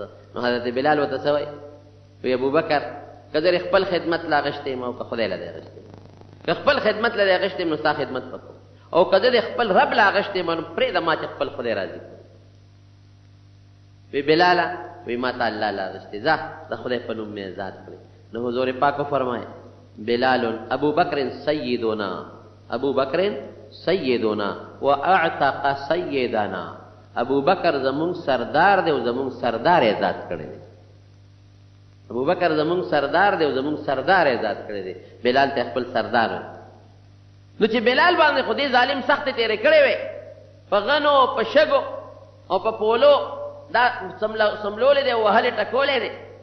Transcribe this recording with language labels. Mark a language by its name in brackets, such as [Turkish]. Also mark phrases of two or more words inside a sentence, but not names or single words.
[Pashto] نو حضرت بلال ورته څه وایي؟ وی ابوبکر که زه خپل خدمت له اغېستی یم او که خدای له دې اغېستی یم، که خپل خدمت له دې اغېستی یم نو ستا خدمت به کوم، او که زه د خپل رب له اغېستی یم نو پرېږده ما چې خپل خدای راضي کړم. وی بلاله وی ما ته الله له اغېستی، ځه د خدای په نوم مې ازاد کړې. نو حضور پاک وفرمایه بلال [Arabic] ابو بکر سیدنا، ابو بکر سیدنا و اعتق سیدنا، [Pashto] ابو بکر زمون سردار دی او زمون سردار ازاد کړی دی. ابو بکر زمون سردار دی او زمون سردار ازاد کړی دی. بلال ته خپل سردار. نو چې بلال باندې خو دې ظالم سخت تیرې کړې وې په غنو په شګو او په پولو، دا سملولې دی او وهلې ټکولې دی.